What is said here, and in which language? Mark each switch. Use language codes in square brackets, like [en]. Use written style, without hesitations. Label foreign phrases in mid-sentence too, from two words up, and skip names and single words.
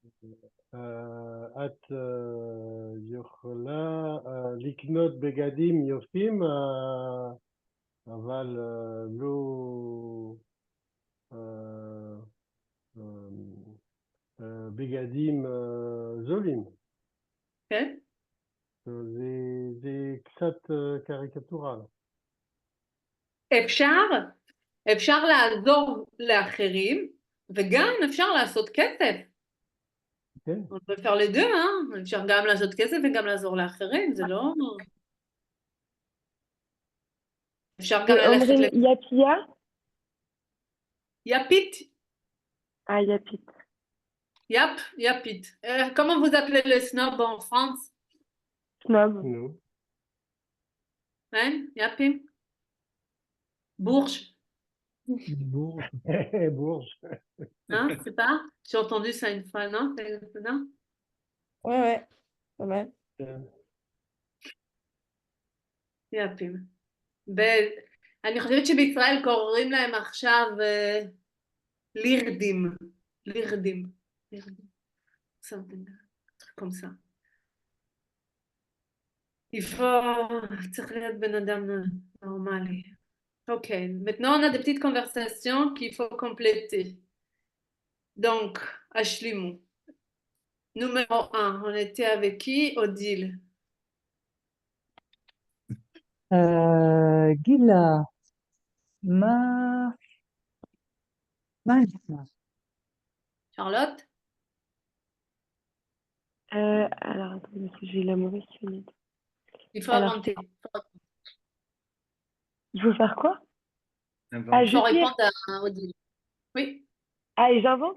[he] את יכולה לקנות בגדים יפים, אבל לא בגדים זולים. כן. זה קצת קריקטורל. אפשר לעזור לאחרים, וגם אפשר לעשות כסף. כן. [fr] On peut faire les deux, hein? [he] אפשר גם לעשות כסף וגם לעזור לאחרים, זה לא... אפשר גם ללכת ל... Yapia? יפית. Yapit. Yapit. [fr] Comment vous appelez le snob en France? Snob. Non. Hein? Yapim? Bourge. Bourges. Bourges. Hein? C'est pas? J'ai entendu ça une fois, non? Non? ouais, pas mal. [he] יפים. אני חושבת שבישראל קוראים להם עכשיו לירדים. לירדים. [fr] comme ça. [he] צריך להיות בן אדם נורמלי. [fr] Ok, maintenant on a des petites conversations qu'il faut compléter. Donc, השלימו. Numéro 1, on était avec qui? Odile. [he] גילה, מה נשמע? [fr] Charlotte? Alors, attendez, parce que j'ai la mauvaise fenêtre. Il faut Alors, inventer. Il faut faire quoi? Ah, Il faut répondre à Odile. Oui. Ah, et j'invente?